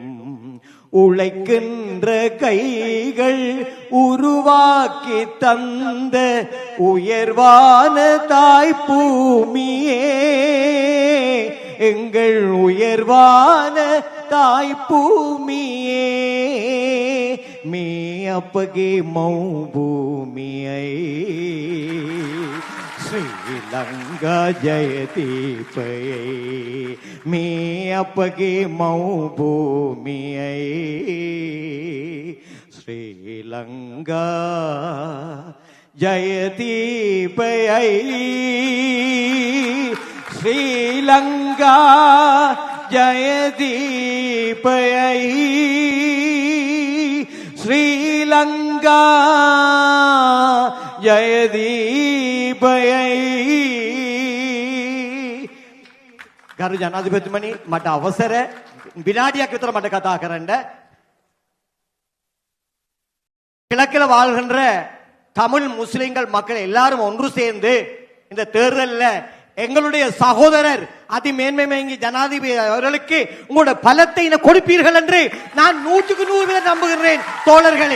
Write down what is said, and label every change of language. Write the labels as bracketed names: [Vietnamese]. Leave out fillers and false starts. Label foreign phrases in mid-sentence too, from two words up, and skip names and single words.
[Tamil] உழைக்கின்ற கைகள் உருவாக்கி தந்த உயர்வான தாய் பூமியே, எங்கள் உயர்வான தாய் பூமியே. [Sinhala] මේ අපගේ මව් භූමියයි ශ්‍රී ලංකා ජයද්වීපයයි. මේ අපගේ මව් භූමියයි ශ්‍රී ලංකා ජයද්වීපයයි. ශ්‍රී ලංකා ජයද්වීපයයි. श्रीलंका ජයදීපයයි. ගරු ජනාධිපතිතුමනි, මට අවසර විනාඩියක් විතර මට කතා කරන්න. [Tamil] கிழக்கில் வாழ்கின்ற தமிழ் முஸ்லிம்கள் மக்கள் எல்லாரும் ஒன்று சேர்ந்து இந்த தேர்தலில் எங்களுடைய சகோதரர் அதிமேன்மை ஜனாதிபதி அவர்களுக்கு உங்களுடைய பலத்தை கொடுப்பீர்கள் என்று நான் 100% நம்புகிறேன் தோழர்களே.